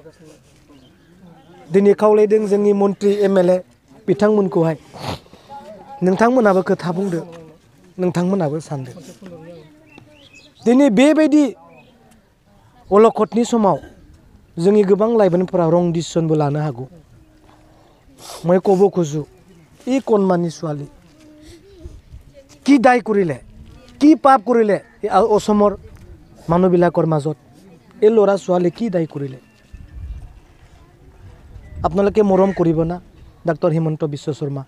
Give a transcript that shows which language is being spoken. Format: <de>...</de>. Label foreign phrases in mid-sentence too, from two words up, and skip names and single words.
<brx>दिनै खावलायदों जोंनि मन्त्रि MLA बिथांमोनखौहाय, नोंथांमोनाबो खोथा बुंदो, नोंथांमोनाबो सानदो। दिनै बेबायदि अलखदनि समाव जोंनि गोबां लाइमोनफोरा रं डिसिसनबो लानो हागौ।</brx> <as>মই ক'ব খোজো, এই কণমানি ছোৱালী কি দায় কৰিলে, কি পাপ কৰিলে অসমৰ মানুহবিলাকৰ মাজত? এই ল'ৰা ছোৱালী কি দায় কৰিলে? আপোনালোকে মৰম কৰিব না ডক্টৰ হিমন্ত বিশ্ব শৰ্মা?</as>